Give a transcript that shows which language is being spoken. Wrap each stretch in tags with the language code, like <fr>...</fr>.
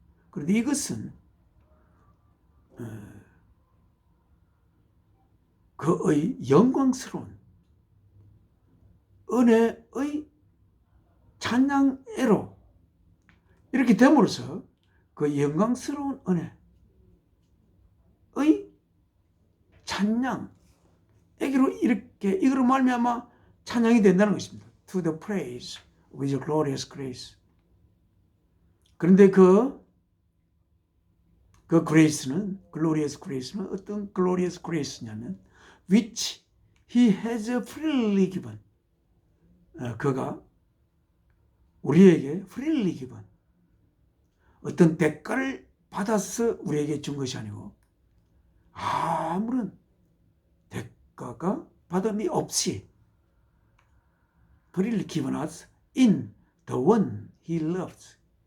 <ko>그런데 이것은 그의 영광스러운 은혜의 찬양애로 이렇게 됨으로써 그 영광스러운 은혜의 찬양에게로 이렇게 이거로 말미암아 찬양이 된다는 것입니다.</ko> <en>To the praise of His glorious grace.</en> <ko>그런데 그 grace는 glorious grace는 어떤 glorious grace냐면</ko> <en>which He has freely given.</en> <ko>그가 우리에게</ko> <en>freely given.</en> <ko>어떤 대가를 받아서 우리에게 준 것이 아니고 아무런 대가가 받음이 없이</ko> <en>freely given us in the one He loves.</en>